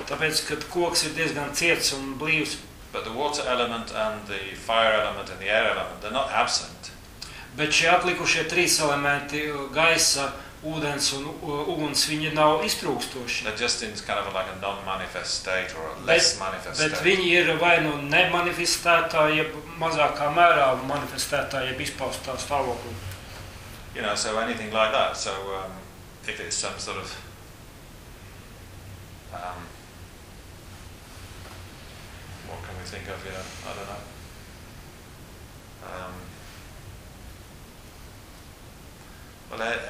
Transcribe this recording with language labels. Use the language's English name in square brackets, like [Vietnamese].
[Latvian] Tāpēc, kad koks ir diezgan ciets un blīvs. [English] But the water element and the fire element and the air element, they're not absent. [Latvian] Bet šie atlikušie trīs elementi, gaisa, ūdens un uguns, viņi nav iztrūkstoši. [English] They're just in kind of like a non-manifest state or a less manifest [Latvian] bet [English] state. [Latvian] Bet viņi ir vai nu nemanifestētā, jeb mazākā mērā manifestētā, jeb izpaustā stāvoklī. [English] You know, so anything like that. So, if it's some sort of what can we think of, you know, I don't know.